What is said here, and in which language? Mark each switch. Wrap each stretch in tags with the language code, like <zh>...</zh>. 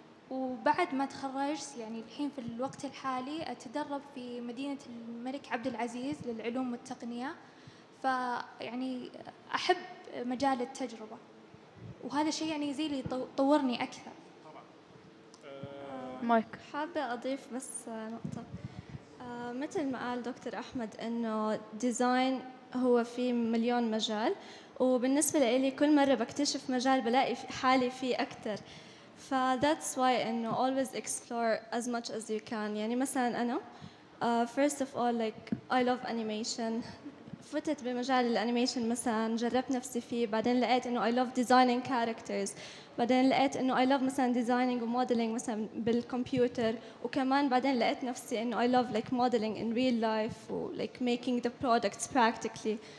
<ar>وبعد ما تخرجت يعني الحين في الوقت الحالي أتدرب في مدينة الملك عبد العزيز للعلوم والتقنية، فيعني أحب مجال التجربة، وهذا الشيء يعني زي اللي طورني أكثر. مايك. حابة أضيف بس نقطة. مثل ما قال دكتور أحمد إنه ديزاين هو في مليون مجال، وبالنسبة لي كل مرة بكتشف مجال بلاقي حالي فيه أكتر.</ar> <en>that's why</en> <ar>إنه</ar> <en>always explore as much as you can.</en> <ar>يعني مثلا أنا</ar> <en>first of all like I love animation.</en> <ar>فتت بمجال الانيميشن مثلا، جربت نفسي فيه، بعدين لقيت انه</ar> <en>I love designing characters،</en> <ar>بعدين لقيت انه</ar> <en>I love</en> <ar>مثلا</ar> <en>designing</en> <ar>وموديلينج مثلا بالكمبيوتر، وكمان بعدين لقيت نفسي انه</ar> <en>I love like modeling in real life</en> <ar>و</ar> <en>like making the products practically.</en>